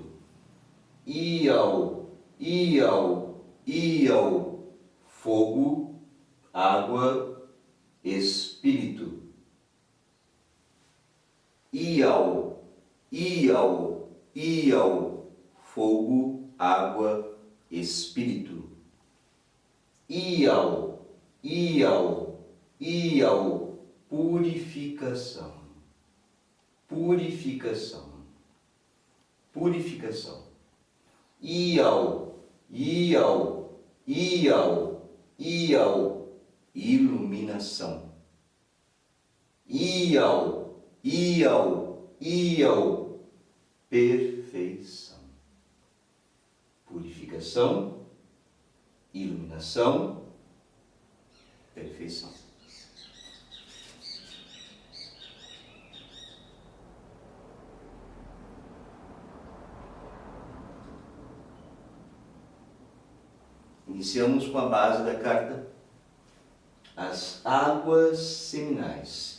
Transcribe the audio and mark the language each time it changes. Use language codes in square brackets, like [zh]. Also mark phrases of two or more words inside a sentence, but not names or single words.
[pt] Iau, Iau, Iau, fogo, água, espírito. Iau, Iau, Iau, fogo, água, espírito. Iau, Iau, Iau, purificação. Purificação. Purificação. Iau, Iau, Iau, Iau, iluminação. Iau, Iau, Iau, perfeição. Purificação, iluminação, perfeição. Iniciamos com a base da carta, as águas seminais.